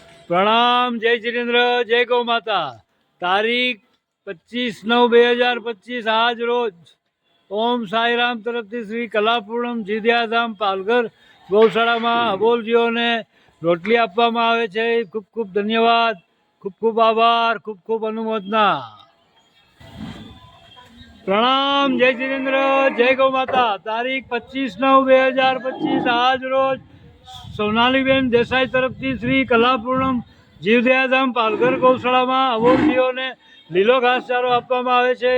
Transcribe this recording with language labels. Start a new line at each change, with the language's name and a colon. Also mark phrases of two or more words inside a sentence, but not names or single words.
Gujarati: પ્રણામ। જય જિનેન્દ્ર, જય ગૌ માતા। તારીખ 25/9/2025 આજ રોજ ઓમ સાઈ રામ તરફથી શ્રી કલાપૂર્ણમ જીદ્યાધામ પાલઘર ગૌશાળામાં અબોલજીઓને રોટલી આપવામાં આવે છે। ખૂબ ખૂબ ધન્યવાદ, ખૂબ ખૂબ આભાર, ખૂબ ખૂબ અનુમોદના। પ્રણામ। જય જીનેન્દ્ર, જય ગૌ માતા। તારીખ 25/9/2025 આજ રોજ સોનાલીબેન દેસાઈ તરફથી શ્રી કલાપૂર્ણમ જીવદયાધામ પાલઘર ગૌશાળામાં અબોલજીઓને લીલો ઘાસચારો આપવામાં આવે છે।